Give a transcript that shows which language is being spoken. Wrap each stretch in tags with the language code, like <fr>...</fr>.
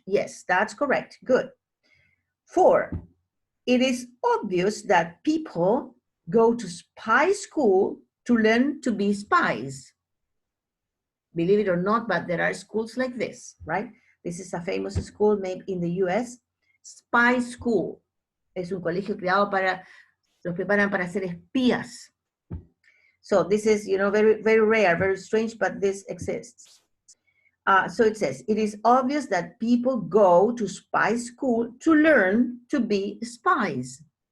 <en>Yes, that's correct. Good. 4, it is obvious that people go to spy school to learn to be spies. Believe it or not, but there are schools like this, right? This is a famous school made in the US, Spy School.</en> <es>Es un colegio creado para, los preparan para ser espías.</es> <en>So this is, you know, very, very rare, very strange, but this exists. So it says, it is obvious that people go to spy school to learn to be spies.</en>